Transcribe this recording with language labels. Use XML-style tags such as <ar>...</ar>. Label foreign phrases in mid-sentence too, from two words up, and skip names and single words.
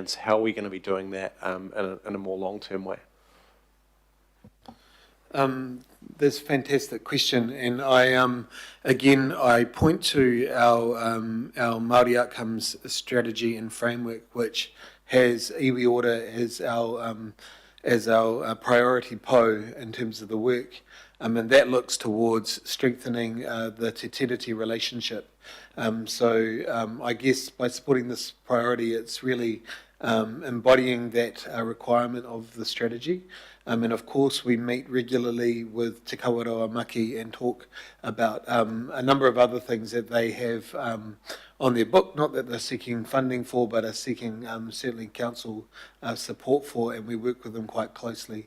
<en>So how are we going to be doing that in a more long-term way? That's a fantastic question, and I point to our Māori Outcomes strategy and framework, which has</en> <mi>iwi ora</mi> <en>as our priority po in terms of the work, and that looks towards strengthening the</en> <mi>te tiriti</mi> <en>relationship. I guess by supporting this priority, it's really embodying that requirement of the strategy. And of course, we meet regularly with Te Kawaroa Maki and talk about a number of other things that they have on their book, not that they're seeking funding for, but are seeking certainly council support for, and we work with them quite closely.</en>